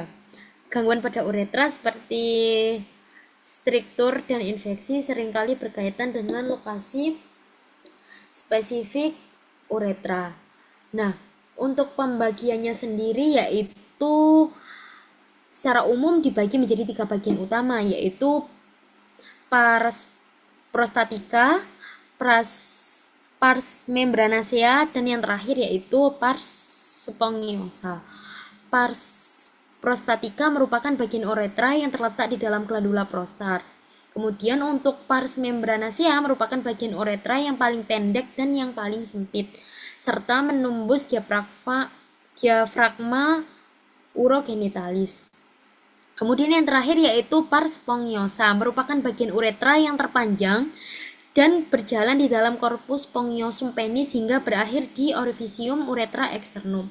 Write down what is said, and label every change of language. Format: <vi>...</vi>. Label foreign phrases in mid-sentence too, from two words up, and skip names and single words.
<id>Gangguan pada uretra seperti striktur dan infeksi seringkali berkaitan dengan lokasi spesifik uretra. Nah, untuk pembagiannya sendiri yaitu secara umum dibagi menjadi 3 bagian utama, yaitu pars prostatica, pars membranacea, dan yang terakhir yaitu pars spongiosa. Pars prostatica merupakan bagian uretra yang terletak di dalam glandula prostat. Kemudian untuk pars membranacea merupakan bagian uretra yang paling pendek dan yang paling sempit, serta menembus diafragma urogenitalis. Kemudian yang terakhir yaitu pars spongiosa, merupakan bagian uretra yang terpanjang dan berjalan di dalam korpus spongiosum penis hingga berakhir di orifisium uretra externum.</id>